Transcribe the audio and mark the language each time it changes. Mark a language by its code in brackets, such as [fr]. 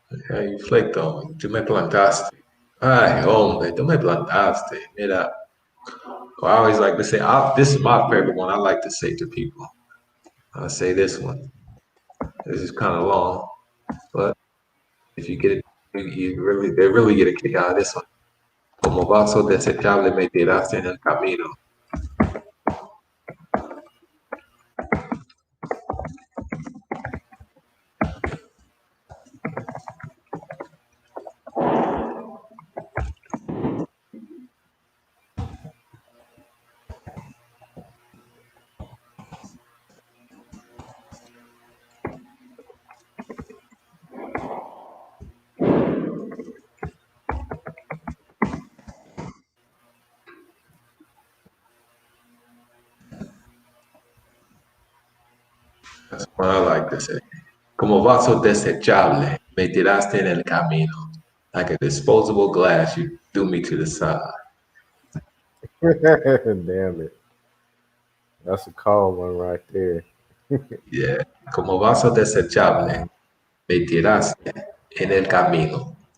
[en] Yeah, you flaked on me. [es] Tú me plantaste. Ay, hombre, tú me plantaste. [en] Mira, I always like to say, this is my favorite one I like to say to people. I say this one. This is kind of long, but if you get it, they really get a kick out of this one. [es] Como vaso desechable me tiraste en el camino. [en] That's what I like to say. [es] Como vaso desechable me tiraste en el camino. [en] Like a disposable glass, you threw me to the side. Damn it, that's a cold one right there. Yeah. [es] Como vaso desechable Um, me tiraste en el camino.